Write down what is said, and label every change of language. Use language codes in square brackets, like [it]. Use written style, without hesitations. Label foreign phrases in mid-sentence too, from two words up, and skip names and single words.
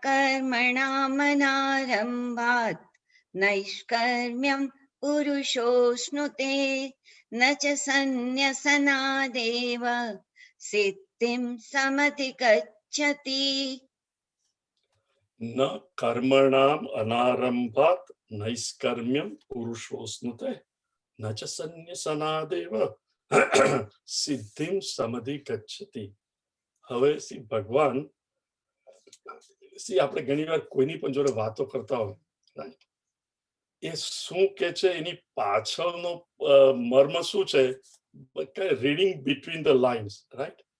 [sa] कर्मणामनारम्भात् नैष्कर्म्यं पुरुषोऽश्नुते न च सन्न्यसनादेव सिद्धिं समधिगच्छति. ન કર્મણામ અનારંભાત નૈષ્કર્મ્યમ પુરુષોસ્નુતે ન ચ સંન્યસનાદેવ સિદ્ધિમ સમધિગચ્છતિ. [gu] હવે ભગવાન આપણે ઘણી વાર કોઈની પણ જોડે વાતો કરતા હોય, રાઈટ, એ શું કે છે, એની પાછળનો મર્મ શું છે, [en] reading between the lines, [gu] રાઈટ.